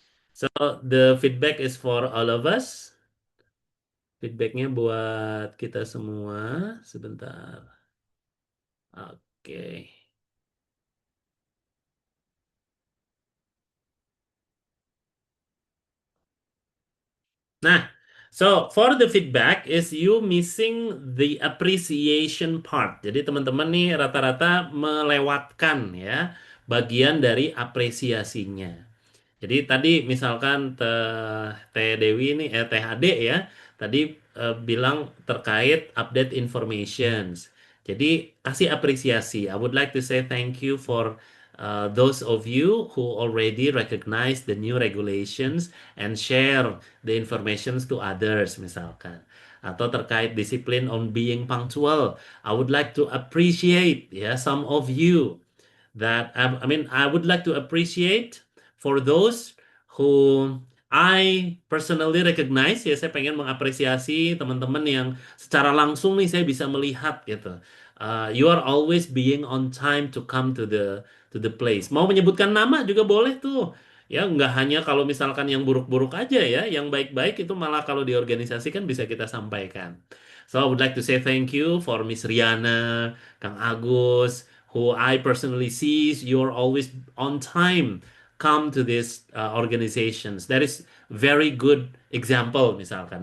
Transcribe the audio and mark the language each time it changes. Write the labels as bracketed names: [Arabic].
[English] So the feedback is for all of us. [Indonesian] Feedbacknya buat kita semua. Sebentar. [English] Oke. Nah, so for the feedback is you missing the appreciation part. [Indonesian] Jadi teman-teman nih rata-rata melewatkan ya bagian dari apresiasinya. Jadi tadi misalkan Teh Dewi ini Teh Ade ya tadi bilang terkait update informations. Jadi kasih apresiasi. [English] I would like to say thank you for those of you who already recognize the new regulations and share the informations to others [Indonesian] misalkan. Atau terkait disiplin [English] on being punctual. I would like to appreciate ya some of you that I mean I would like to appreciate for those who I personally recognize ya [Indonesian] saya pengen mengapresiasi teman-teman yang secara langsung nih saya bisa melihat gitu. [English] You are always being on time to come to the place. [Indonesian] Mau menyebutkan nama juga boleh tuh. Ya, nggak hanya kalau misalkan yang buruk-buruk aja ya, yang baik-baik itu malah kalau di organisasi kan bisa kita sampaikan. [English] So I would like to say thank you for Miss Riana, Kang Agus, who I personally sees you're always on time come to these organizations. That is very good example [Indonesian] misalkan.